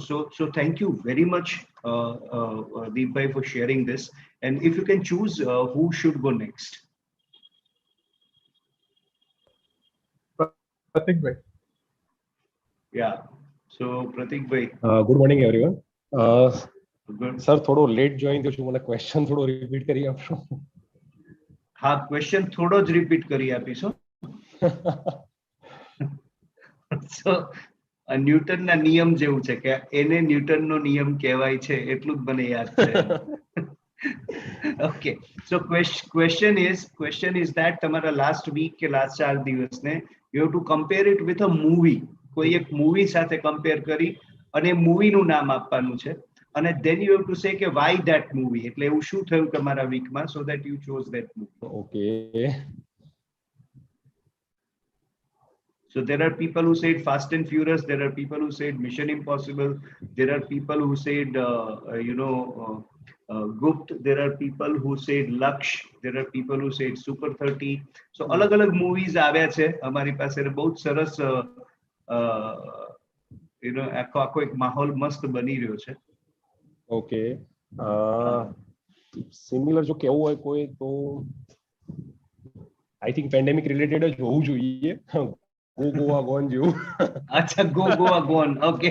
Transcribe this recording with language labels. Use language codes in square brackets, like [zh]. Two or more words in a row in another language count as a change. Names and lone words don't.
[en] So thank you very much, Deepai, for sharing this. And if you can choose who should go next. Pratik bhai. Yeah. So Pratik bhai. Good morning everyone. Good. Sir, [gu] થોડો [en] late join [gu] થયો છું, મને ક્વેશ્ચન થોડો રિપીટ કરી આપશો? હા, ક્વેશ્ચન થોડો જ રિપીટ કરી આપીશો. So ન્યૂટનના નિયમ જેવું છે કે એને ન્યૂટનનો નિયમ કહેવાય છે, એટલું જ મને યાદ છે. [en] Okay. So question is that [gu] તમારા લાસ્ટ વીક કે લાસ્ટ 4 દિવસને [en] you have to compare it with a movie. [gu] કોઈ એક મૂવી સાથે કમ્પેર કરી અને મૂવીનું નામ આપવાનું છે અને [en] then you have to say [gu] કે [en] why that movie, [gu] એટલે એવું શું થયું તમારા વીકમાં [en] so that you chose that movie. Okay. So there are people who said Fast and Furious, there are people who said Mission Impossible, there are people who said Gupt, there are people who said Laksh, there are people who said Super 30. [gu] So અલગ movies આવ્યા છે અમારી પાસે, બહુ સરસ [en] you know [gu] આખો એક માહોલ મસ્ત બની રહ્યો છે. ઓકે, સિમિલર જો કેવું હોય કોઈ તો [en] I think pandemic related [gu] જ હોવું જોઈએ. ગો ગોવા ગોન જેવું. અચ્છા, ગો ગોવા ગોન. ઓકે.